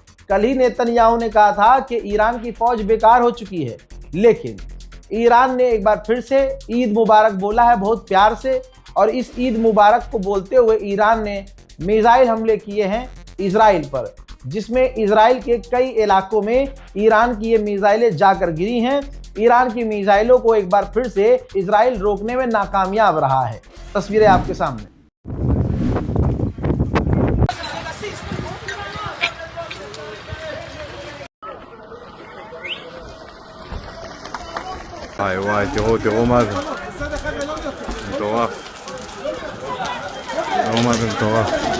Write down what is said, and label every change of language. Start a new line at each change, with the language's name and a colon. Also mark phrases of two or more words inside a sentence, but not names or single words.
Hindi: कल ही नेतन्याहू ने कहा था कि ईरान की फौज बेकार हो चुकी है, लेकिन ईरान ने एक बार फिर से ईद मुबारक बोला है बहुत प्यार से, और इस ईद मुबारक को बोलते हुए ईरान ने मिसाइल हमले किए हैं इजराइल पर, जिसमें इजराइल के कई इलाकों में ईरान की ये मिसाइलें जाकर गिरी हैं। ईरान की मिसाइलों को एक बार फिर से इजराइल रोकने में नाकामयाब रहा है। तस्वीरें आपके सामने।
Hebrew: וואי וואי, תראו מה זה. מטורף. תראו מה זה מטורף.